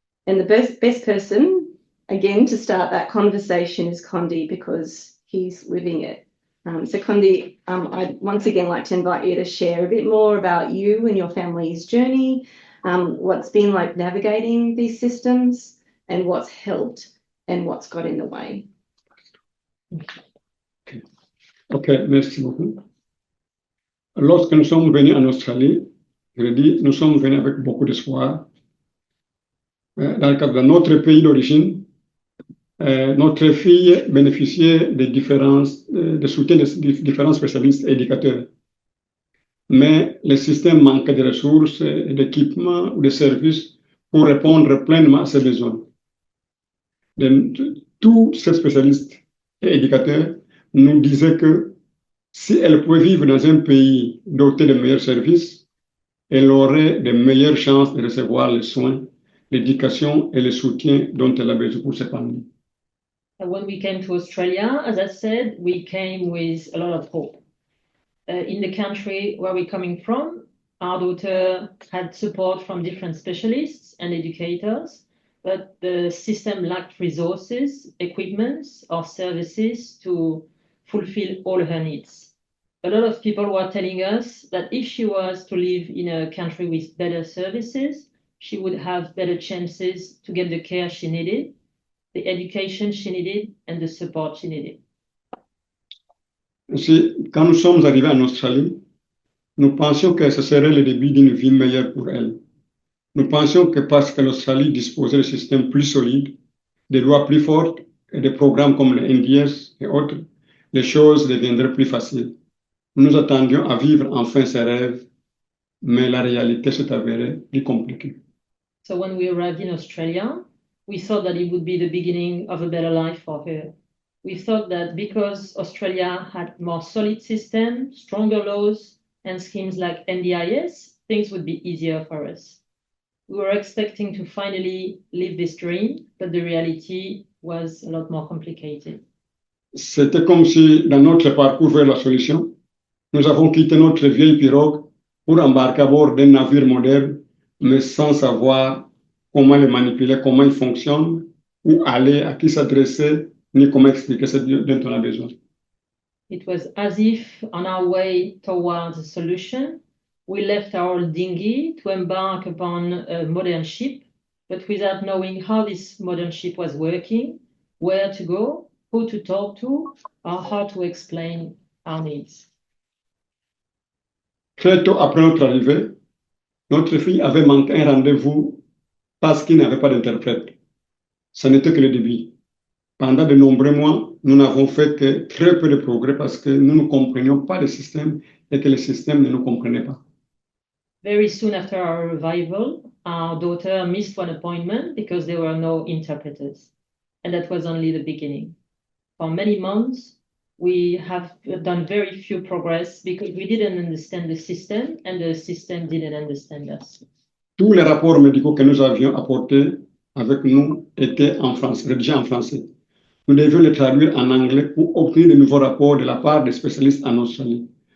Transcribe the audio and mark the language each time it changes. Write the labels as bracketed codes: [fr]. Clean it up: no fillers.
[en] And the best person, again, to start that conversation is Condi because he's living it. So Condi, I'd once again like to invite you to share a bit more about you and your family's journey, what's been like navigating these systems and what's helped and what's got in the way. [fr] Ok, merci beaucoup. Lorsque nous sommes venus en Australie, je l'ai dit, nous sommes venus avec beaucoup d'espoir. Dans le cadre de notre pays d'origine, notre fille bénéficiait de soutien de différents spécialistes et éducateurs. Mais le système manquait de ressources, d'équipements ou de services pour répondre pleinement à ses besoins. Tous ces spécialistes et éducateurs nous disaient que si elle pouvait vivre dans un pays doté de meilleurs services, elle aurait de meilleures chances de recevoir les soins, l'éducation et le soutien dont elle a besoin pour s'épanouir. [en] When we came to Australia, as I said, we came with a lot of hope. In the country where we're coming from, our daughter had support from different specialists and educators, but the system lacked resources, equipment, or services to fulfill all her needs. A lot of people were telling us that if she was to live in a country with better services, she would have better chances to get the care she needed, the education she needed, and the support she needed. [fr] Ainsi, quand nous sommes arrivés en Australie, nous pensions que ce serait le début d'une vie meilleure pour elle. Nous pensions que parce que l'Australie disposait de systèmes plus solides, de lois plus fortes et de programmes comme le NDS et autres, les choses deviendraient plus faciles. Nous attendions à vivre enfin ses rêves, mais la réalité s'est avérée plus compliquée. [en] So when we arrived in Australia, we thought that it would be the beginning of a better life for her. We thought that because Australia had more solid system, stronger laws, and schemes like NDIS, things would be easier for us. We were expecting to finally live this dream, but the reality was a lot more complicated. [fr] C'était comme si, dans notre parcours vers la solution, nous avons quitté notre vieille pirogue pour embarquer à bord d'un navire moderne, mais sans savoir comment le manipuler, comment il fonctionne, où aller, à qui s'adresser, ni comment expliquer ce dont on a besoin. [en] It was as if on our way towards a solution, we left our dinghy to embark upon a modern ship, but without knowing how this modern ship was working, where to go, who to talk to, or how to explain our needs. [fr] Très tôt après notre arrivée, notre fille avait manqué un rendez-vous parce qu'il n'avait pas d'interprète. Ce n'était que le début. Pendant de nombreux mois, nous n'avons fait que très peu de progrès parce que nous ne comprenions pas le système et que le système ne nous comprenait pas. [en] Very soon after our arrival, our daughter missed one appointment because there were no interpreters. And that was only the beginning. For many months, we have done very few progress because we didn't understand the system and the system didn't understand us. [fr] Tous les rapports médicaux que nous avions apportés avec nous étaient en français, rédigés en français. Nous devions les traduire en anglais pour obtenir de nouveaux rapports de la part des spécialistes en Australie.